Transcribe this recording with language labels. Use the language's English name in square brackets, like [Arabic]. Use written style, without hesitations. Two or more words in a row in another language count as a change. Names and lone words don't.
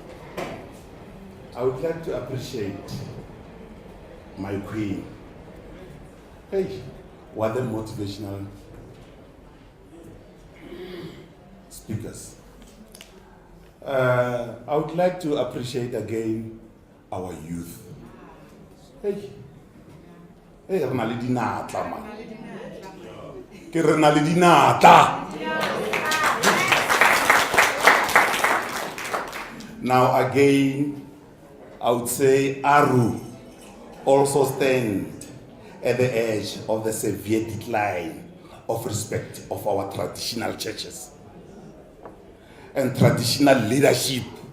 [English] I would like to appreciate my queen. Hey, what a motivational speakers. I would like to appreciate again our youth. [Tswana] Hey, rena le dinatla man. Ke rena le dinatla. [English] Now again, I would say ARU also stand at the edge of the severe decline of respect of our traditional churches and traditional leadership.